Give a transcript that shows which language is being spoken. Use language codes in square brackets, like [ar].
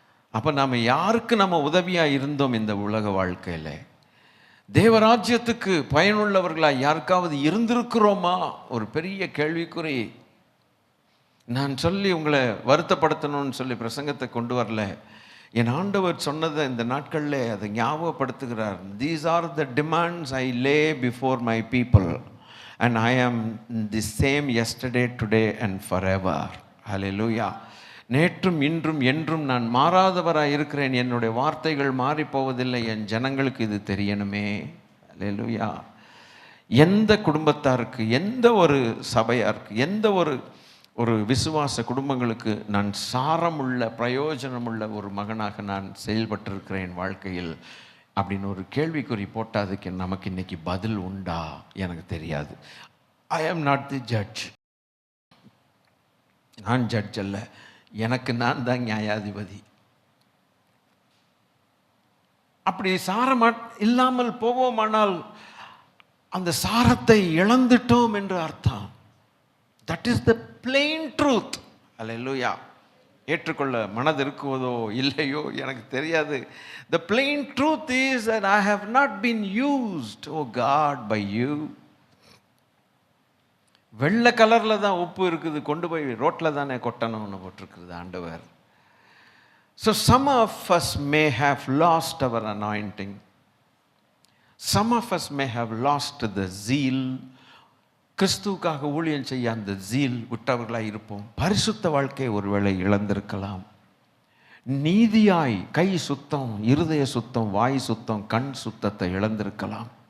[ta] அப்போ நாம் யாருக்கு நம்ம உதவியாக இருந்தோம் இந்த உலக வாழ்க்கையில்? தேவராஜ்யத்துக்கு பயனுள்ளவர்களாக யாருக்காவது இருந்திருக்கிறோமா? ஒரு பெரிய கேள்விக்குறி. நான் சொல்லி உங்களை வருத்தப்படுத்தணும்னு சொல்லி பிரசங்கத்தை கொண்டு வரல. என் ஆண்டவர் சொன்னதை இந்த நாட்களில் அதை ஞாபகப்படுத்துகிறார். [en] These are the demands I lay before my people and I am the same yesterday, today and forever. Hallelujah. [ta] நேற்றும் இன்றும் என்றும் நான் மாறாதவராக இருக்கிறேன். என்னுடைய வார்த்தைகள் மாறி போவதில்லை. என் ஜனங்களுக்கு இது தெரியணுமே. ஹல்லேலூயா. எந்த குடும்பத்தாருக்கு, எந்த ஒரு சபையாருக்கு, எந்த ஒரு விசுவாச குடும்பங்களுக்கு நான் சாரமுள்ள பிரயோஜனமுள்ள ஒரு மகனாக நான் செயல்பட்டிருக்கிறேன் வாழ்க்கையில் அப்படின்னு ஒரு கேள்விக்குறி போட்டால் அதுக்கு நமக்கு இன்னைக்கு பதில் உண்டா எனக்கு தெரியாது. [en] I am not the judge. [ta] நான் ஜட்ஜ் அல்ல, எனக்கு நான் தான் நியாயாதிபதி. அப்படி சாரம் இல்லாமல் போவோமானால் அந்த சாரத்தை இழந்துட்டோம் என்று அர்த்தம். [en] That is the plain truth. [ta] அல்லேலூயா. ஏற்றுக்கொள்ள மனது இருக்குவதோ இல்லையோ எனக்கு தெரியாது. [en] The plain truth is that I have not been used, oh God, by you. [ta] வெள்ளை கலரில் தான் உப்பு இருக்குது, கொண்டு போய் ரோட்டில் தானே கொட்டணும்னு போட்டிருக்குது ஆண்டவர். [en] So some of us may have lost our anointing. Some of us may have lost the zeal. [ta] கிறிஸ்துவுக்காக ஊழியம் செய்ய அந்த ஜீல் விட்டவர்களாக இருப்போம். பரிசுத்த வாழ்க்கையை ஒருவேளை இழந்திருக்கலாம். நீதியாய் கை சுத்தம், இருதய சுத்தம், வாய் சுத்தம், கண் சுத்தத்தை இழந்திருக்கலாம்.